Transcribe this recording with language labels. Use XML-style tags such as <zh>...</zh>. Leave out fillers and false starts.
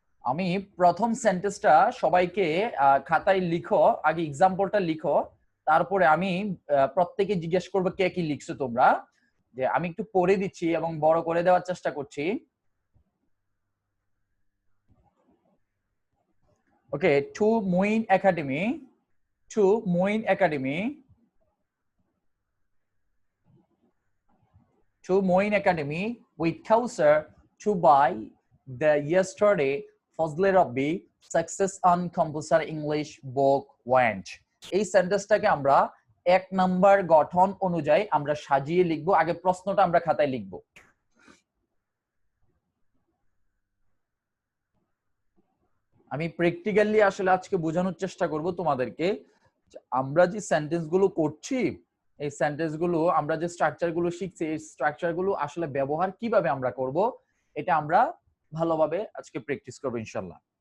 <bn>আমি প্রথম সেন্টেন্সটা সবাইকে খাতায় লিখো, আগে এক্সাম্পলটা লিখো, তারপরে আমি প্রত্যেকে জিজ্ঞেস করবো কে কি লিখছো তোমরা। যে আমি একটু পড়ে দিচ্ছি এবং বড় করে দেওয়ার চেষ্টা করছি।</bn> <en>Okay, to Moin Academy, to Moin Academy, to Moin Academy with Kausar to buy the yesterday Fazle Rabbi Success on Compulsory English book went.</en> <bn>এই সেন্টেন্সটাকে আমরা 1 নাম্বার গঠন অনুযায়ী আমরা সাজিয়ে লিখব। আগে প্রশ্নটা আমরা খাতায় লিখব। আমি প্র্যাকটিক্যালি আসলে আজকে বোঝানোর চেষ্টা করব তোমাদেরকে, আমরা যে সেন্টেন্স গুলো করছি, এই সেন্টেন্স গুলো আমরা যে স্ট্রাকচার গুলো শিখছি, এই স্ট্রাকচার গুলো আসলে ব্যবহার কিভাবে আমরা করব, এটা আমরা ভালোভাবে আজকে প্র্যাকটিস করব ইনশাআল্লাহ।</bn>